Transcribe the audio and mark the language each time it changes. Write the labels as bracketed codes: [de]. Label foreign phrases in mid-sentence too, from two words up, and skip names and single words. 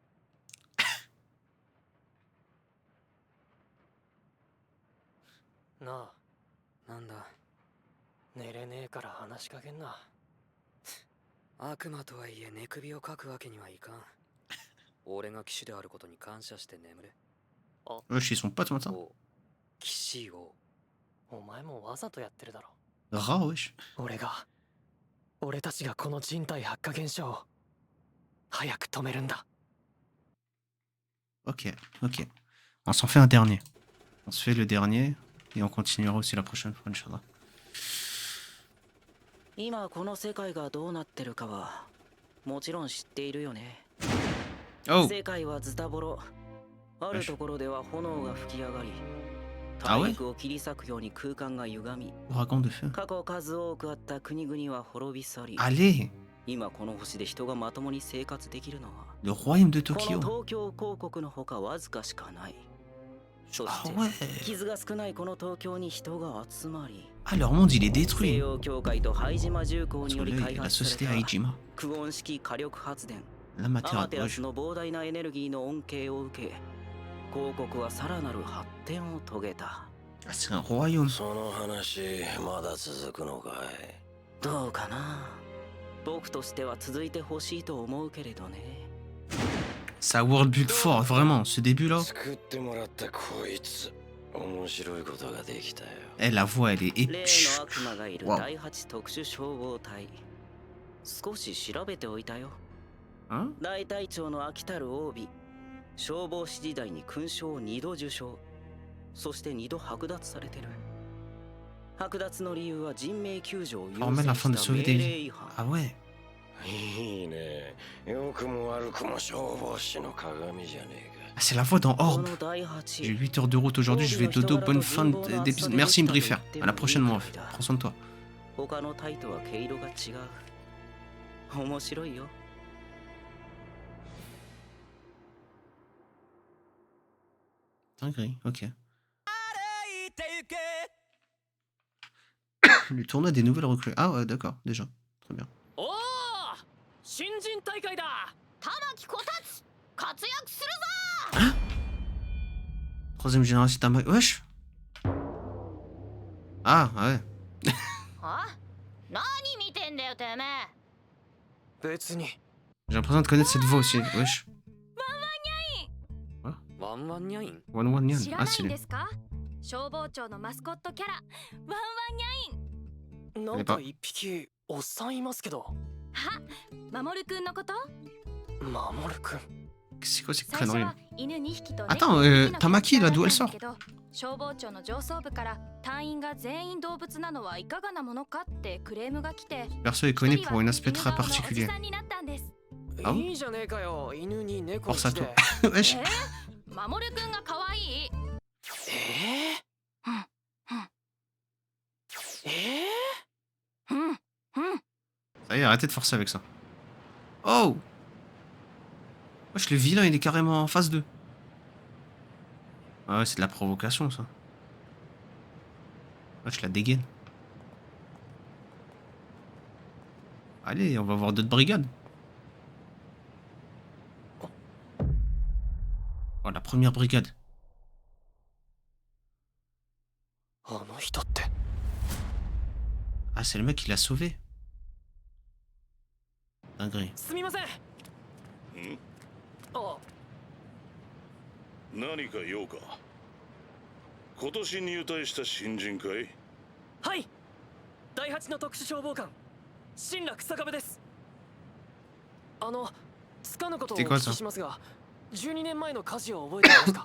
[ja] なあ。なんだ。寝れねえから話しかけんな。悪魔とはいえ寝首をかくわけにはいかん。俺が騎士であることに感謝して眠れ。 [fr] Wesh, ils sont potes maintenant. [ja] 騎士王。お前もわざとやってるだろ。 [fr] Rat, wesh. [ja] 俺たちがこの人体発火現象を早く止めるんだ。 [fr] Ok, ok. On s'en fait un dernier. On se fait le dernier et on continuera aussi la prochaine fois, Inch'Allah. [ja] 今この世界がどうなってるかはもちろん知っているよね。世界はズタボロ。あるところでは炎が吹き上がり、大陸を切り裂くように空間が歪み、過去数多くあった国々は滅び去り、今この星で人がまともに生活できるのは [fr] Le royaume de [ja] こ [fr] Tokyo. [ja] の東京公国のほかわずかしかない。そして傷が少ないこの東京に人が集まり、 [fr] Ah, leur monde il est détruit. [ja] 西洋教会と灰島重工により開 [fr] La [ja] 発さ [fr] société [ja] れた [fr] Haijima. [ja] クオン式火力発電 [fr] La [ja] アマ [fr] matière [ja] テラスの膨大なエネルギーの恩恵を受け、公国はさらなる発展を遂げた。 [fr] Ah, c'est un royaume. [ja] その話まだ続くのかい。どうかな。僕としては続いてほしいと思うけれどね。 [fr] Ça world build fort, vraiment. Ce début là. [ja] 作ってもらったこいつ、面白いことができたよ。 [fr] Eh, la voix elle est [ja] 例 [fr] épique. [ja] の悪魔がいる Wow. 第8特殊消防隊、少し調べておいたよ。 [fr] Hein? [ja] 大隊長の秋たる王妃、消防士時代に勲章を2度受章、そして2度剥奪されてる。剥奪の理由は人命救助を優 [fr] Former la [ja] 先 [fr] fin de [ja] した [fr] sauver [ja] 命 [fr] des [ja] 令 [fr] vies. [ja] 違反。 [fr] Ah ouais. [ja] いいね。良くも悪くも消防士の鏡じゃねえか。 [fr] Ah, c'est la voix dans Orb. J'ai 8 heures de route aujourd'hui, je vais dodo, bonne fin d'épisode. Merci Mbrifer. À la prochaine mon ref. Prends soin de toi. [ja] 他のタイとは毛色が違う。面白いよ。 [fr] Dinguerie, ok. Le tournoi des nouvelles recrues. Ah ouais, d'accord, déjà. Très bien. [ja] Oh, 新人大会だ。玉木こたつ活躍するぞ。 [fr] Troisième génération Tamaki. Wesh. Ah ouais. [ja] あ、何見てんだよてめえ。別に。 [fr] J'ai l'impression de connaître cette voix aussi. Wesh. [ja] ワンワンニャイン One One Nyan. 知ら [fr] Ah [ja] ないん [fr] c'est [ja] で [fr] lui. [ja] すか？消防庁のマスコットキャラワンワンニャイン。なんか一匹おっさんいますけど。は、守くんのこと？守くん。 [fr] C'est quoi ces [ja] 最初 [fr] conneries [ja] は犬2匹と [fr] Attends, [ja] 猫1匹の [fr] Tamaki, là, d'où elle [ja] キャラ [fr] sort [ja] クターだったんだけど、消防庁の上層部から隊員が全員動物なのはいかがなものかってクレームが来て、 [fr] Perso est connu pour un aspect très [ja] 犬顔のおじ [fr] particulier. [ja] さんになったんです。あいいじゃねえかよ。犬に猫 [fr] Force à [ja] して。 [fr] toi. Wesh. [ja] 守くんが可愛い。うんうん。 [fr] Ça y est, arrêtez de forcer avec ça. Oh! Wesh, le vilain, il est carrément en phase 2. Ah ouais, c'est de la provocation, ça. Wesh, la dégaine. Allez, on va voir d'autres brigades. Oh, la première brigade. [ja] あの人って。 [fr] Ah, c'est le mec qui l'a sauvé. Dinguerie. [ja] すみません。あ、何か用か。今年入隊した新人かい？はい。第8の特殊消防官、新楽坂部です。つかぬことをお聞きしますが、12年前の火事を覚えていますか？